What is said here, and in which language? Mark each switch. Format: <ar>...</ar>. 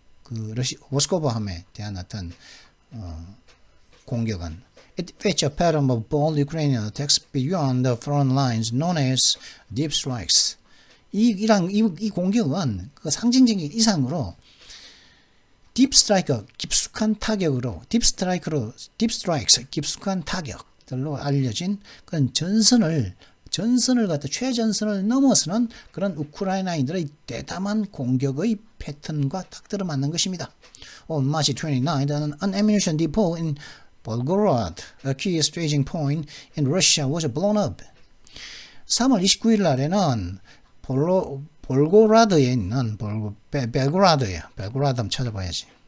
<ko>그 모스크바함에 대한 어떤 공격은</ko> <en>It fetched a pattern of bold Ukrainian attacks beyond the front lines known as deep strikes.</en> <ko>이 공격은 그 상징적인 이상으로</ko> <en>deep strike,</en> <ko>깊숙한 타격으로,</ko> <en>deep strikes,</en> <ko>깊숙한 타격들로 알려진 그런 전선을 갖다 최전선을 넘어서는 그런 우크라이나인들의 대담한 공격의 패턴과 딱 들어맞는 것입니다.</ko> <en>On March 29, an ammunition depot in Volgorod, a key staging point in Russia, was blown up.</en> <ko>3월 29일 날에는 볼고라드에 있는 벨고라드예요. 벨고라드 한번 찾아봐야지.</ko>